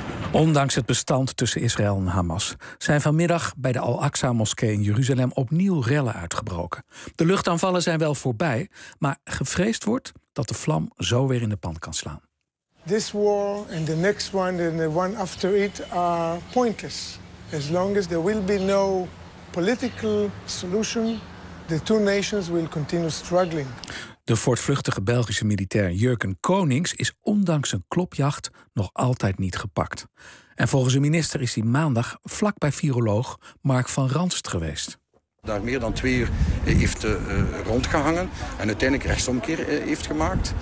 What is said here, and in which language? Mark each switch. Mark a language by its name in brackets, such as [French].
[Dutch] Ondanks het bestand tussen Israël en Hamas zijn vanmiddag bij de Al-Aqsa-moskee in Jeruzalem opnieuw rellen uitgebroken. De luchtaanvallen zijn wel voorbij, maar gevreesd wordt dat de vlam zo weer in de pan kan slaan. [English] This war and the next one and the one after it are pointless. As long as there will be no political solution, the two nations will continue struggling. [Dutch] De voortvluchtige Belgische militair Jurgen Konings is ondanks een klopjacht nog altijd niet gepakt. En volgens de minister is hij maandag vlak bij viroloog Mark van Ranst geweest. Daar meer dan 2 uur heeft rondgehangen en uiteindelijk rechtsomkeer heeft gemaakt.